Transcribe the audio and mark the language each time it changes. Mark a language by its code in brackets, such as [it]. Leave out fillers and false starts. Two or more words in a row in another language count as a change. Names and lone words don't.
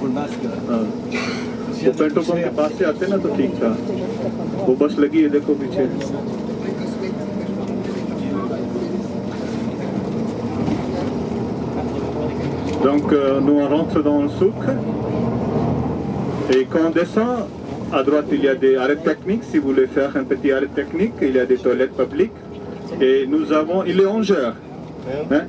[hi] वो पेट्रोल पंप के पास से आते ना तो ठीक था वो बस लगी है देखो पीछे [fr] donc nous on rentre dans le souk et quand on descend à droite il y a des arrêts techniques si vous voulez faire un petit arrêt technique il y a des toilettes publiques et nous avons il est 11 heures hein?